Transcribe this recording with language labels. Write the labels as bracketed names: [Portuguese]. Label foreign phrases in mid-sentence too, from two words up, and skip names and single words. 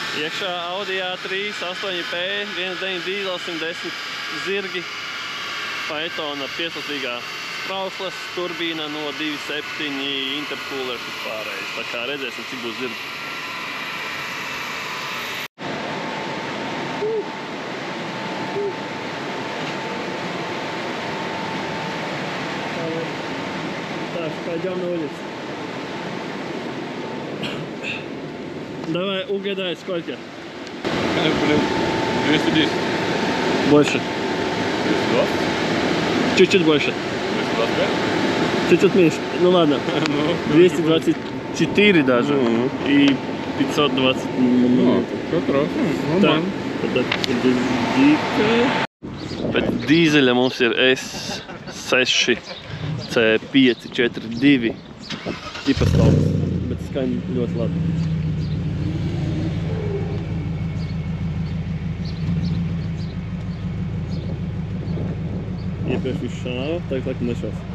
[Latvian] Iekšā Audi A3, 8P, 1.9 dīzels, 110 zirgi, Phaeton ar pieslacīgā sprauslas, turbīna no 2.7, intercoolers vispārējais. Tā kā redzēsim, cik būs zirgi. [Russian] Пойдем на улицу. Давай угадай, сколько? 210. Больше. 220? Чуть-чуть больше. 225? Чуть-чуть меньше. Ну ладно. 224 даже. И 520. Как раз. Так. [Latvian] Pēc dīzeļa mums ir S6 C542 tipa stāvs, bet skaņa ļoti labi. Iepriekš viņš šāva, tagad laikam nešās.